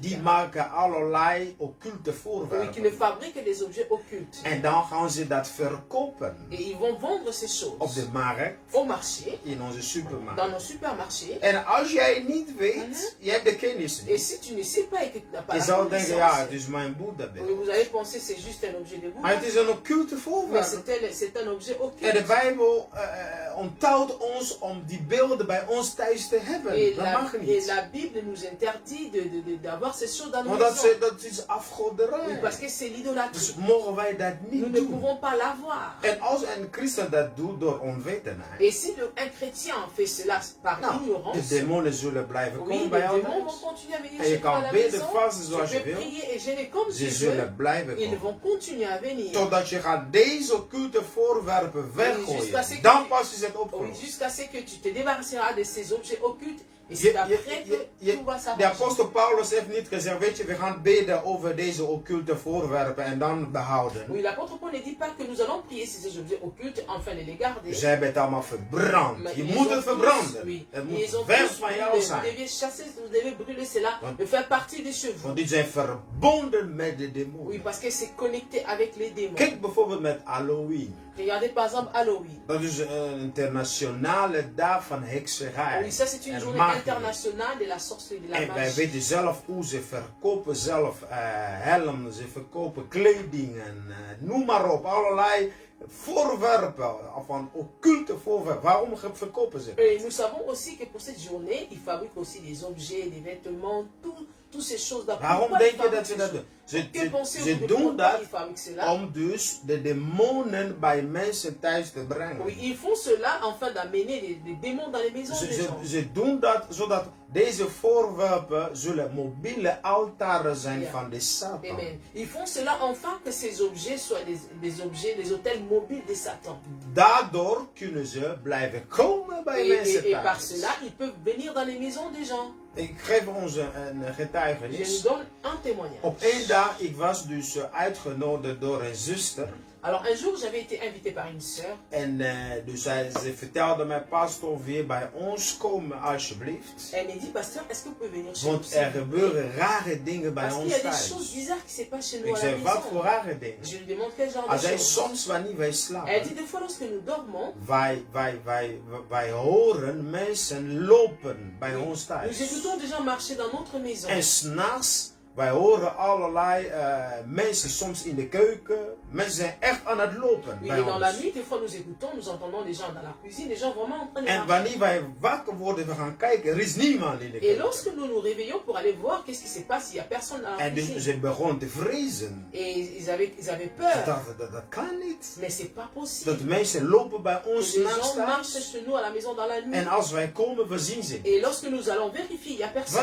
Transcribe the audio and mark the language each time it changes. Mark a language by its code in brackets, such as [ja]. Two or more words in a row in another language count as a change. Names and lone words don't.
[nl] Die maken allerlei occulte [fr] Oui, qui [nl] voorwerpen. [fr] ne fabriquent des objets occultes. [nl] En dan gaan ze dat verkopen [fr] Et ils vont vendre ces [nl] op [fr] choses [nl] de markt, [fr] au marché, [nl] in onze supermarkt. [fr] dans nos supermarchés. [nl] En als jij niet weet, je hebt de kennis [fr] Et [nl] niet. [fr] si tu ne sais pas et que tu n'as pas [nl] Je [fr] la [nl] zou denken, ja, het [fr] connaissance, [nl] is mijn [fr] oui, [nl] Boeddha-beeld. [fr] vous allez penser c'est juste un objet de [nl] Maar [fr] Bouddha. [nl] het is een occulte [fr] Mais [nl] voorwerp. [fr] c'est un objet [nl] En de [fr] occulte. [nl] Bijbel onthoudt ons om die beelden bij ons thuis te hebben. [fr] Et [nl] Dat mag [fr] et [nl] niet. [fr] la Bible nous interdit d'avoir ces choses dans nos [nl] Want [fr] maisons. [nl] dat is [fr] Oui, [nl] afgoderij. [fr] parce que c'est l'idolâtrie. [nl] Dus mogen wij dat [fr] Nous [nl] niet [fr] ne [nl] doen. [fr] pouvons pas l'avoir. [nl] En als een christen dat doet door onwetendheid, [fr] Et si un chrétien fait cela par [nl] nou, de [fr] ignorance, [nl] demonen zullen blijven [fr] oui, [nl] komen [fr] les [nl] bij jou [fr] démons vont [nl] thuis. [fr] continuer à venir [nl] En je [fr] chez toi à [nl] kan [fr] la [nl] bidden, [fr] maison. [nl] vasten [fr] Tu [nl] zoals je [fr] peux [nl] wil. [fr] prier et gêner comme [nl] Ze [fr] tu veux. [nl] zullen blijven [fr] Ils [nl] komen. [fr] vont continuer à venir. [nl] Totdat je gaat deze occulte voorwerpen [fr] jusqu'à ce [nl] weggooien. [fr] que- [nl] Dan pas is het [fr] Oui, [nl] opgelost. [fr] jusqu'à ce que tu te débarrasseras de ces objets occultes. Et [nl] Je- [fr] c'est après [nl] je- [fr] que tout va [nl] De [fr] s'arranger. [nl] apostel Paulus heeft niet gezegd, weet je, we gaan bidden over deze occulte voorwerpen en dan behouden. [fr] Oui, l'apôtre Paul ne dit pas que nous allons prier ces objets occultes afin de les garder. [nl] Ze hebben het allemaal verbrand. [fr] Mais [nl] Je [fr] ils [nl] moet [fr] ont [nl] het [fr] tous- [nl] verbranden. [fr] Oui. [nl] Het [fr] Ils [nl] moet [fr] ont [nl] weg [fr] tous [nl] van [fr] brûlé. [nl] jou [fr] Vous [nl] zijn. [fr] devez chasser, vous devez brûler cela, [nl] Want- [fr] de faire partie de chez vous. [nl] Want die zijn verbonden met de [fr] Oui, [nl] demonen. [fr] parce que c'est connecté avec les démons. [nl] Kijk bijvoorbeeld met Halloween. [fr] Regardez par exemple Halloween. [nl] Dat is een internationale dag van hekserij. [fr] Oui, ça c'est une [nl] en [fr] journée [nl] magie. [fr] internationale de la sorcellerie, de la [nl] En wij [fr] magie. [nl] weten zelf hoe ze verkopen zelf helmen, ze verkopen kledingen, noem maar op, allerlei voorwerpen, van occulte voorwerpen. Waarom verkopen ze? [fr] Et nous savons aussi que pour cette journée, ils fabriquent aussi des objets, des vêtements, toutes ces choses-là. [nl] Waarom [fr] Pourquoi [nl] denk [fr] ils [nl] je [fr] fabriquent [nl] dat ze [fr] ces [nl] dat [fr] choses? [nl] doen? Ze [fr] Que pensez-vous de [nl] doen [fr] pourquoi [nl] dat [fr] ils fabriquent cela? [nl] om dus de demonen bij mensen thuis te brengen. [fr] Oui, ils font cela afin d'amener des démons dans les maisons des gens. [nl] Ze doen dat zodat deze voorwerpen zullen mobiele altaren zijn Ja. van de Satan. Amen. [fr] Ils font cela afin que ces objets soient des objets, des hôtels mobiles de Satan. [nl] Daardoor kunnen ze blijven komen bij mensen [fr] Et par [nl] thuis. [fr] cela, ils peuvent venir dans les maisons des gens. [nl] Ik geef ons een [fr] Je [nl] getuigenis. [fr] nous donne un témoignage. [nl] Op één dag, ik was dus uitgenodigd door een zuster. [fr] Alors un jour, j'avais été invité par une sœur. [nl] En dus ze vertelde mij, pastor, weer bij ons komen alsjeblieft. [fr] Elle m'a dit, pasteur, est-ce que vous pouvez venir chez nous? [nl] Want er gebeuren rare dingen bij [fr] Parce qu'il y [nl] ons [fr] a des choses [nl] thuis. [fr] bizarres qui se passent chez nous [nl] Ik [fr] à la [nl] zei, wat voor [fr] maison. [nl] rare dingen? [fr] Je lui demande quel genre [nl] Hij [fr] de [nl] zei, [fr] choses. [nl] soms wanneer wij [fr] Elle dit, [nl] slapen, [fr] des fois lorsque nous dormons, [nl] wij horen mensen lopen bij ons [fr] nous [nl] thuis. [fr] écoutons des gens marcher dans notre maison. [nl] En s'nachts, wij horen allerlei mensen soms in de keuken. Mensen zijn echt aan het lopen [fr] Oui, [nl] bij [fr] et dans la [nl] ons. [fr] nuit, des fois nous écoutons, nous entendons des gens dans la cuisine, des gens vraiment en train de [nl] En [fr] marcher. [nl] wanneer wij wakker worden, we gaan kijken, er is niemand in de [fr] Et [nl] keuken. [fr] lorsque nous nous réveillons pour aller voir qu'est-ce qui se passe, il n'y a personne dans la [nl] En dus [fr] cuisine. [nl] ze begonnen te vrezen. [fr] Et ils avaient [nl] Ze [fr] peur. [nl] dachten, dat kan niet. [fr] Mais c'est pas possible. [nl] Dat mensen lopen bij [fr] Que [nl] ons [fr] des [nl] nachts [fr] gens marchent [nl] thuis. [fr] chez nous à la maison dans la nuit. [nl] En als wij komen, we zien ze. [fr] Et lorsque nous allons vérifier, il n'y a personne.